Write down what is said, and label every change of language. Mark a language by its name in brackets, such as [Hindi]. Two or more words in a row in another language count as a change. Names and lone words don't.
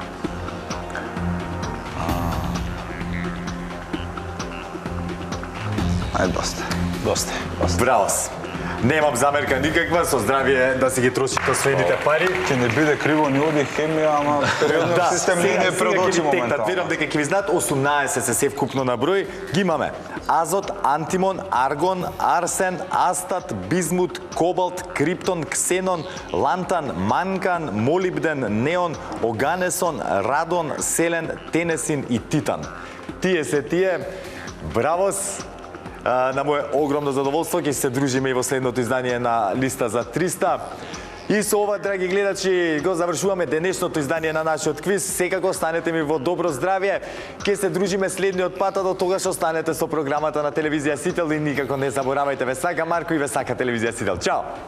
[Macedonian] Ајде, доста. Браво. Немам замерка никаква, со здравие да си ги трошите освоените пари. Ќе не биде криво ни оди хемија, ама периодниот систем не е пред очи Верам моментално. дека ќе ви знаат 18 се сев купно на број. Ги имаме азот, антимон, аргон, арсен, астат, бизмут, кобалт, криптон, ксенон, лантан, манкан, молибден, неон, оганесон, радон, селен, тенесин и титан. Тие се тие. Бравос! На моje огромно задоволство ќе се дружиме и во следното издание на Листа за 300. И со ова, драги гледачи, го завршуваме денешното издание на нашиот квиз. Секако останете ми во добро здравје. Ке се дружиме следниот пат, а до тогаш останете со програмата на телевизија Сител и никако не заборавајте, ве сака Марко и ве сака телевизија Сител.